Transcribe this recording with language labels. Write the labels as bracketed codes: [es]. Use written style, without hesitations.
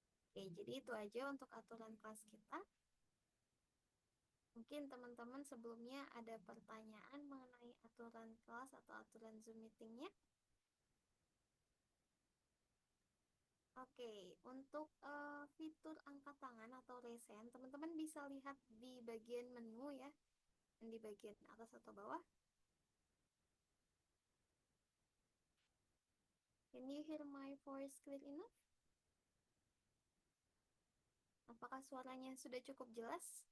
[id] Oke, jadi itu aja untuk aturan kelas kita. Mungkin teman-teman sebelumnya ada pertanyaan mengenai aturan kelas atau aturan Zoom meetingnya. Oke, untuk fitur angkat tangan atau raise hand, teman-teman bisa lihat di bagian menu ya, di bagian atas atau bawah. [en] Can you hear my voice clear enough? [id] Apakah suaranya sudah cukup jelas?